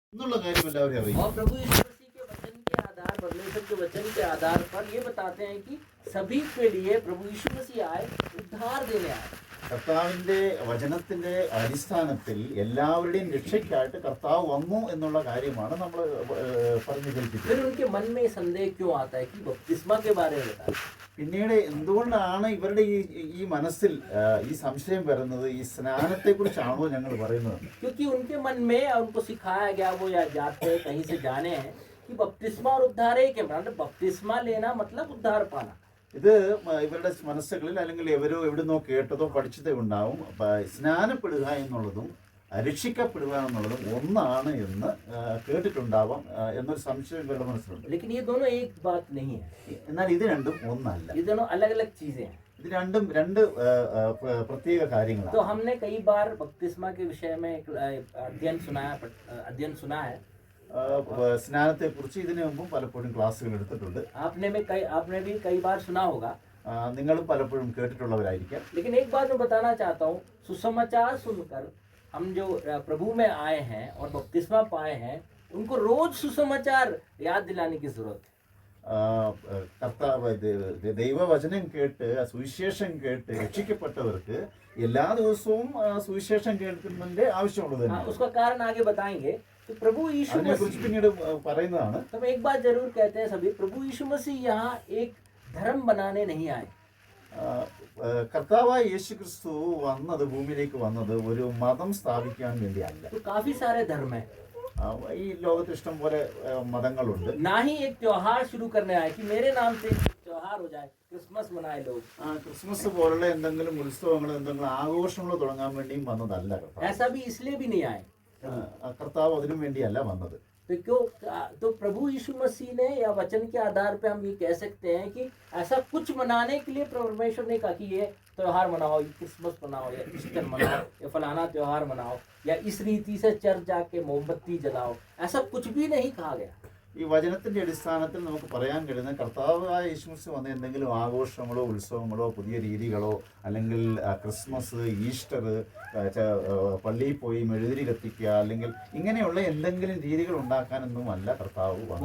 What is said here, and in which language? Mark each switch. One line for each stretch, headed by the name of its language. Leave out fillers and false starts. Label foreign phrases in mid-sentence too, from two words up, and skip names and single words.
Malayalam: എന്നുള്ള കാര്യം എല്ലാവരും അറിയും.
Hindi: और प्रभु यीशु मसीह के वचन के आधार परमेश्वर के वचन के आधार पर ये बताते हैं कि सभी के लिए प्रभु यीशु मसीह आए, उद्धार देने आए.
Malayalam: കർത്താവിന്റെ വചനത്തിന്റെ അടിസ്ഥാനത്തിൽ എല്ലാവരുടെയും രക്ഷയ്ക്കായിട്ട് കർത്താവ് വന്നു എന്നുള്ള കാര്യമാണ് നമ്മൾ പറഞ്ഞു കേൾപ്പിച്ചത്.
Hindi: फिर उनके मन में संदेह क्यों आता है कि बपतिस्मा के बारे में बताएं.
Malayalam: പിന്നീട് എന്തുകൊണ്ടാണ് ഇവരുടെ ഈ മനസ്സിൽ ഈ സംശയം വരുന്നത്? ഈ സ്നാനത്തെ കുറിച്ചാണോ ഞങ്ങൾ പറയുന്നത്?
Hindi: क्योंकि उनके मन में उनको सिखाया गया, वो या जाते कहीं से जाने हैं कि बपतिस्मा और उद्धार एक है. मतलब बपतिस्मा लेना मतलब उद्धार पाना.
Malayalam: ഇത് ഇവരുടെ മനസ്സുകളിൽ അല്ലെങ്കിൽ എവരോ എവിടുന്നോ കേട്ടതോ പഠിച്ചതോ ഉണ്ടാവും. സ്നാനപ്പെടുക എന്നുള്ളതും രക്ഷിക്കപ്പെടുക എന്നുള്ളതും ഒന്നാണ് എന്ന് കേട്ടിട്ടുണ്ടാവാം എന്നൊരു സംശയം ഇവരുടെ മനസ്സിലുണ്ട്.
Hindi: लेकिन ये दोनों एक बात नहीं है.
Malayalam: എന്നാൽ ഇത് രണ്ടും ഒന്നല്ല.
Hindi: ये दोनों अलग अलग चीजें हैं.
Malayalam: ഇത് രണ്ടും രണ്ട് പ്രത്യേക കാര്യങ്ങളാണ്.
Hindi: तो हमने कई बार बपतिस्मा के विषय में एक अध्ययन सुना है.
Malayalam: സ്നാനത്തെ കുറിച്ച് ഇതിനു മുമ്പും പലപ്പോഴും ക്ലാസ്സുകൾ എടുത്തിട്ടുണ്ട്.
Hindi: आपने भी कई बार सुना होगा.
Malayalam: നിങ്ങളും പലപ്പോഴും കേട്ടിട്ടുള്ളവരായിരിക്കാം.
Hindi: लेकिन एक बात मैं बताना चाहता हूँ, सुसमाचार सुनकर हम जो प्रभु में आए हैं और बपतिस्मा पाए हैं, उनको रोज सुसमाचार याद दिलाने की जरूरत है.
Malayalam: കർത്താവ് ദൈവവചനം കേട്ട് സുവിശേഷം കേട്ട് രക്ഷിക്കപ്പെട്ടവർക്ക് എല്ലാ ദിവസവും സുവിശേഷം കേൾക്കുന്നതിന്റെ ആവശ്യമുള്ളത്.
Hindi: उसका कारण आगे बताएंगे. तो प्रभु यीशु मसीह
Malayalam: പിന്നീട് പറയുന്നതാണ്.
Hindi: तो एक बात जरूर कहते हैं सभी, प्रभु यीशु मसीह यहाँ एक धर्म बनाने नहीं आए.
Malayalam: കർത്താവായ യേശു ക്രിസ്തു വന്നത് ഭൂമിയിലേക്ക് വന്നത് ഒരു മതം സ്ഥാപിക്കാൻ വേണ്ടിയല്ല.
Hindi: तो काफी सारे धर्म है.
Malayalam: ഈ ലോകത്ത് ഇഷ്ടം പോലെ മതങ്ങളുണ്ട്.
Hindi: ना ही एक त्योहार शुरू करने आए कि मेरे नाम से त्योहार हो जाए, क्रिसमस मनाए लोग.
Malayalam: ക്രിസ്മസ് പോലുള്ള എന്തെങ്കിലും ഉത്സവങ്ങൾ എന്തെങ്കിലും ആഘോഷങ്ങൾ തുടങ്ങാൻ വേണ്ടിയും വന്നതല്ല കർത്താവ്.
Hindi: ऐसा भी इसलिए भी नहीं आए.
Malayalam: കർത്താവ് അതിനു വേണ്ടിയല്ല വന്നത്.
Hindi: तो प्रभु यीशु मसीह ने या वचन के आधार पे हम ये कह सकते हैं कि ऐसा कुछ मनाने के लिए परमेश्वर ने कहा कि ये त्योहार मनाओ, ये क्रिसमस मनाओ, या ईस्टर मनाओ, या फलाना त्योहार मनाओ, या इस रीति से चर्च जाके मोमबत्ती जलाओ. ऐसा कुछ भी नहीं कहा गया.
Malayalam: ഈ വചനത്തിന്റെ അടിസ്ഥാനത്തിൽ നമുക്ക് പറയാൻ കഴിയുന്ന കർത്താവായ യേശുക്രിസ്തു വന്ന എന്തെങ്കിലും ആഘോഷങ്ങളോ ഉത്സവങ്ങളോ പുതിയ രീതികളോ അല്ലെങ്കിൽ ക്രിസ്മസ്, ഈസ്റ്റർ, പള്ളിയിൽ പോയി മെഴുതിരി കത്തിക്കുക അല്ലെങ്കിൽ ഇങ്ങനെയുള്ള എന്തെങ്കിലും രീതികൾ ഉണ്ടാക്കാനൊന്നും അല്ല കർത്താവ് വന്നത്.